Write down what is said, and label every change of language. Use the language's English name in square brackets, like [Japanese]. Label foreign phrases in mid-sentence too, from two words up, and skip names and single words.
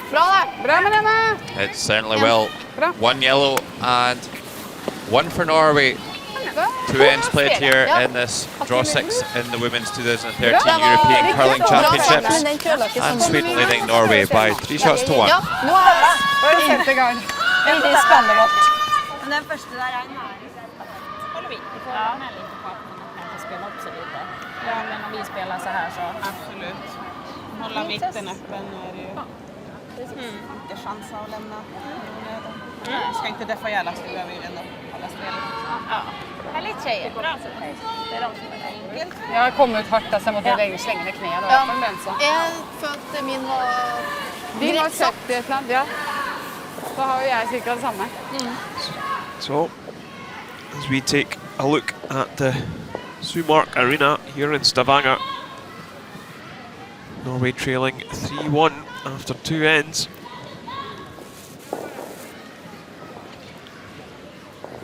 [English] It certainly will. 1 yellow and 1 for Norway. 2 ends played here in this draw 6 in the Women's 2013 European Curling Championships. And Sweden leading Norway by 3 shots to 1. [Norwegian] Nå er det femte gang. Veldig spennende. Men den første der er en nære. [Swedish] Håller vi? Vi får vara med lite på att man kan spela upp sig lite. Ja, men om vi spelar så här så... Absolut. Hålla mitten öppen är det ju. Inte chans att lämna. Vi ska inte deffa ihjäl oss, vi behöver ju ändå hålla spelet. Ja. Härligt tjejer. Bra. Det är de som är enkelt. [Norwegian] Jeg har kommet hardt, altså jeg måtte slenge ned kneet. Ja. Jeg følte min var... Din var 70 et eller annet, ja. Så har jo jeg cirka det samme. [English] So, as we take a look at the Sumark Arena here in Stavanger, Norway trailing 3-1 after 2 ends.